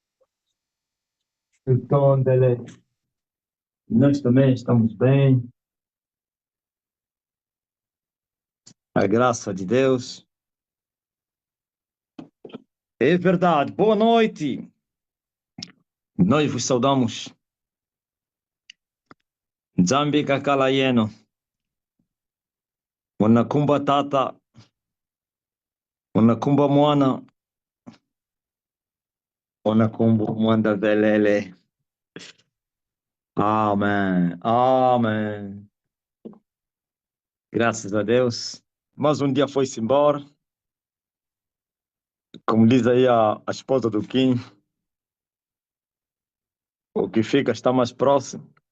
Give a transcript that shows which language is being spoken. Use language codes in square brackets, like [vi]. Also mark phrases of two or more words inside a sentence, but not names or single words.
[pt] então, dele, nós também estamos bem. A graça de Deus. É verdade. Boa noite. Nós vos saudamos. [kg] Zambi Kakalaieno. Wanakumba Tata. Wanakumba Mwana. Wanakumba Mwanda Velele. [pt] Amém. Amém. Graças a Deus. Mais um dia foi-se embora. Como diz aí a esposa do Kim, o que fica está mais próximo.